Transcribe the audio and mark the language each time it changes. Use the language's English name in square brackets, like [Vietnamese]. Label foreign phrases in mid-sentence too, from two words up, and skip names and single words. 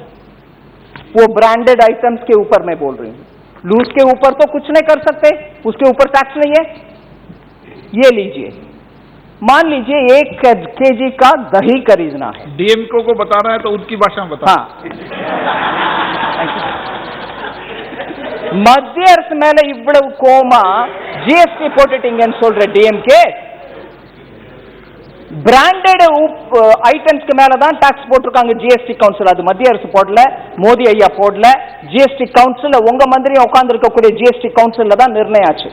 [Hindi] वो [English] branded items [Hindi] के ऊपर मैं बोल रही हूं, लूज के ऊपर तो कुछ नहीं कर सकते, उसके ऊपर टैक्स नहीं है। ये लीजिए, मान लीजिए 1 केजी का दही खरीदना है, डीएमके को बताना है तो उनकी भाषा में बता। हाँ, [Tamil] மத்திய அரசு மேல இவ்வளவு கோமா ஜிஎஸ்டி போட்டுட்டீங்கன்னு சொல்ற டிஎம்கே, [English] branded itemsக்கு [Tamil] மேலதான் டாக்ஸ் போட்டிருக்காங்க ஜிஎஸ்டி கவுன்சில். அது மத்திய அரசு போடல, மோடி ஐயா போடல, ஜிஎஸ்டி கவுன்சில் உங்க மந்திரியும் உட்கார்ந்து இருக்கக்கூடிய ஜிஎஸ்டி கவுன்சில் தான் நிர்ணயம் ஆச்சு.